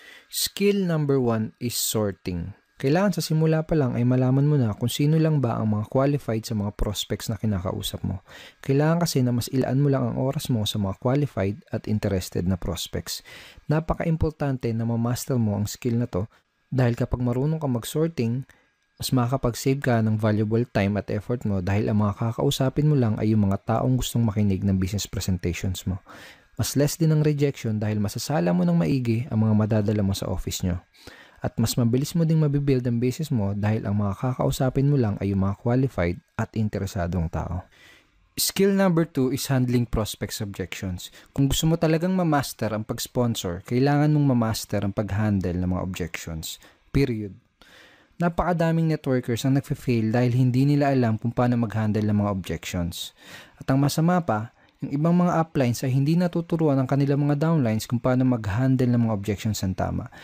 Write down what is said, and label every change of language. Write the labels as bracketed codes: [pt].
[en] Skill number 1 is sorting. [tl] Kailangan sa simula pa lang ay malaman mo na kung sino lang ba ang mga qualified sa mga prospects na kinakausap mo. Kailangan kasi na mas ilaan mo lang ang oras mo sa mga qualified at interested na prospects. Napaka-importante na ma-master mo ang skill na to dahil kapag marunong ka mag-sorting, mas makakapag-save ka ng valuable time at effort mo dahil ang mga kakausapin mo lang ay yung mga taong gustong makinig ng business presentations mo. Mas less din ang rejection dahil masasala mo ng maigi ang mga madadala mo sa office nyo. At mas mabilis mo ding mabibuild ang business mo dahil ang mga kakausapin mo lang ay yung mga qualified at interesadong tao. [en] Skill number 2 is handling prospects objections. [tl] Kung gusto mo talagang ma-master ang pag-sponsor, kailangan mong ma-master ang pag-handle ng mga objections. Period. Napakadaming networkers ang nagfe-fail dahil hindi nila alam kung paano mag-handle ng mga objections. At ang masama pa, yung ibang mga uplines ay hindi natuturuan ang kanilang mga downlines kung paano mag-handle ng mga objections ng tama.